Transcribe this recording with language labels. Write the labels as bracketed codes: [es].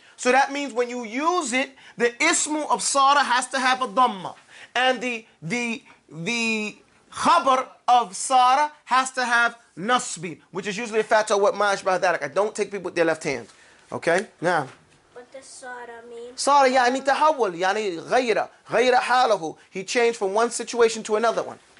[en] So that means when you use it, the ismu of sara has to have a dhamma. And the khabar of sara has to have nasbi, which is usually a fatah what ma'ashbah dharak. I don't take people with their left hand. Okay? Now. What does sara mean? [ar] Sara يعني تحول يعني غير حاله. [en] He changed from one situation to another one.